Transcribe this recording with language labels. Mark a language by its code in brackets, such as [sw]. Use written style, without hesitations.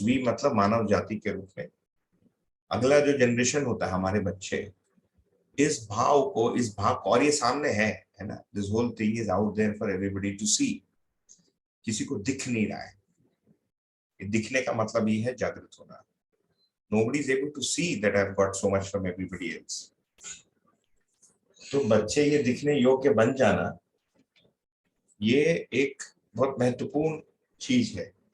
[hi] We मतलब मानव जाति के रूप में अगला जो जनरेशन होता है, हमारे बच्चे, इस भाव को, और ये सामने है ना, [en] This whole thing is out there for everybody to see. [hi] किसी को दिख नहीं रहा है, दिखने का मतलब ये है जागृत होना। [en] nobody is able to see that I've got so much from everybody else. [hi] तो बच्चे ये दिखने योग्य बन जाना, ये एक बहुत महत्वपूर्ण चीज है।